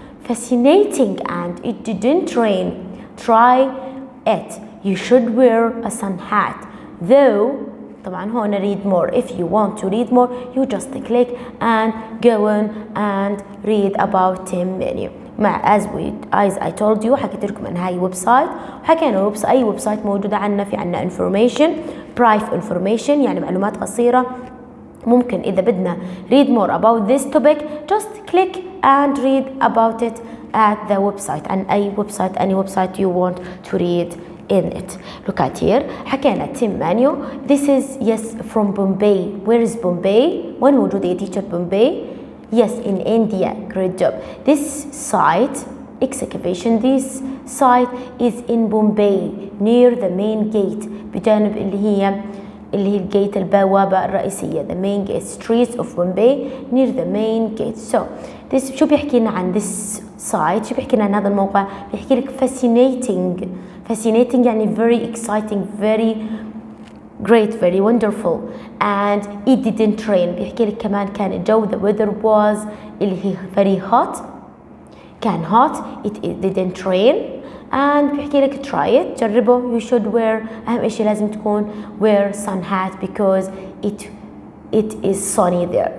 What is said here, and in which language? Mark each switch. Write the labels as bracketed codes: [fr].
[en] fascinating and it didn't rain. try it. you should wear a sun hat. though [ar] طبعا هون [en] read more. if you want to read more you just click and go on and read about Tim Manio. [ar] مع [en] as I told you [ar] حكيت لكم ان هاي ويب سايت وحكينا اي ويب سايت موجودة عنا في عنا [en] information brief information [ar] يعني معلومات قصيرة ممكن إذا بدنا [en] read more about this topic just click and read about it at the website [ar] عن أي [en] website any website you want to read in it. Look at here. [ar] حكينا Tim Manuel. [en] This is yes from Bombay. Where is Bombay? [ar] وين موجودة يا teacher Bombay? [en] Yes, in India. Great job. This site excavation. This site is in Bombay near the main gate. [ar] بجانب اللي هي الجيت البوابة الرئيسية. [en] The main gate. Streets of Bombay near the main gate. [ar] So this شو بيحكي لنا عن [en] this site؟ [ar] شو بيحكي لنا عن هذا الموقع؟ بيحكي لك fascinating. [en] Fascinating يعني very exciting, very great, very wonderful, and it didn't rain. [ar] بيحكي لك كمان كان الجو [en] the weather was [ar] اللي هي [en] very hot. كان hot. It didn't rain. And [ar] بيحكي لك [en] try it. جربه. You should wear. [ar] أهم إشي لازم تكون [en] wear sun hat because it is sunny there.